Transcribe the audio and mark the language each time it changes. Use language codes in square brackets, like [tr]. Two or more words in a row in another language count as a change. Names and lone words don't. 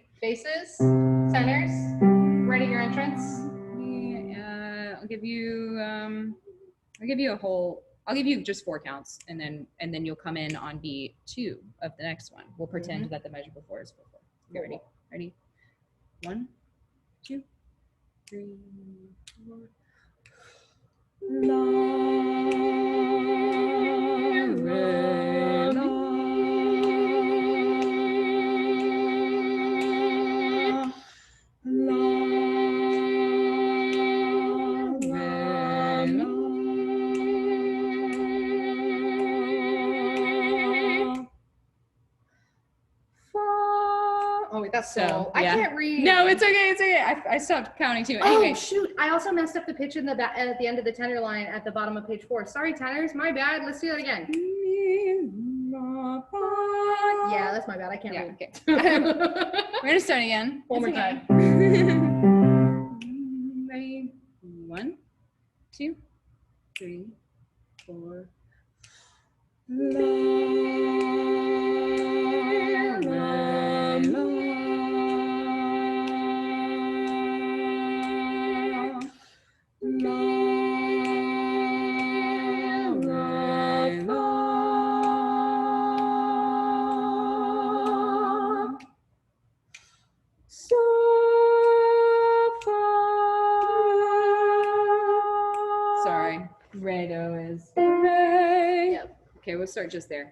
[en] Basses, tenors, ready your entrance. I'll give you a whole. I'll give you just 4 counts, and then you'll come in on beat 2 of the next one. We'll pretend that the measure before is before. Okay, ready? Ready? 1, 2, 3, 4. La, re, la. La, re, la. Oh wait, that's So, so. I yeah. can't read. No, it's okay. It's okay. I stopped counting too. Oh Anyway, shoot! I also messed up the pitch in the at the end of the tenor line at the bottom of page 4. Sorry, tenors. My bad. Let's do that again. Yeah, that's my bad. I can't Yeah, read. okay. We're gonna start again. One more It's okay. Ready? 1, 2, 3, 4. La, re, la. La, re, la. So far. Sorry, Redo is Ray. Yep. Okay, we'll start just there.